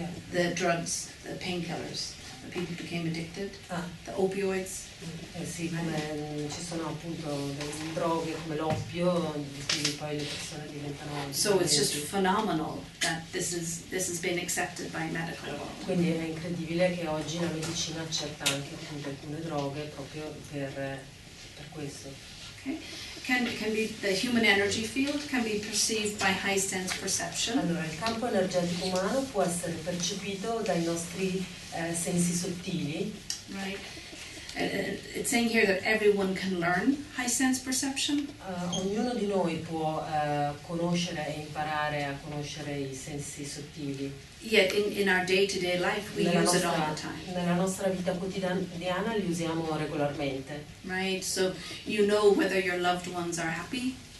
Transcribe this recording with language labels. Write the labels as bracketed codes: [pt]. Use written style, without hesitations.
[en] The drugs, the painkillers, the people became addicted, Ah, the opioids. [it] sì, come ci sono appunto delle droghe come l'oppio, di cui poi le persone diventano [en] So it's just [it] dipendenti. [en] phenomenal that this has been accepted by medical law. [it] Quindi è incredibile che oggi la medicina accetta anche appunto alcune droghe proprio per questo. [en] Okay, can be the human energy field can be perceived by high sense perception. [it] Allora, il campo energetico umano può essere percepito dai nostri sensi sottili. [en] Right. It's saying here that everyone can learn high sense perception. [it] Ognuno di noi può conoscere e imparare a conoscere i sensi sottili. [en] Yet in our day-to-day life we use it all the time. [it] Nella nostra vita quotidiana li usiamo regolarmente. [en] Right? So you know whether your loved ones are happy.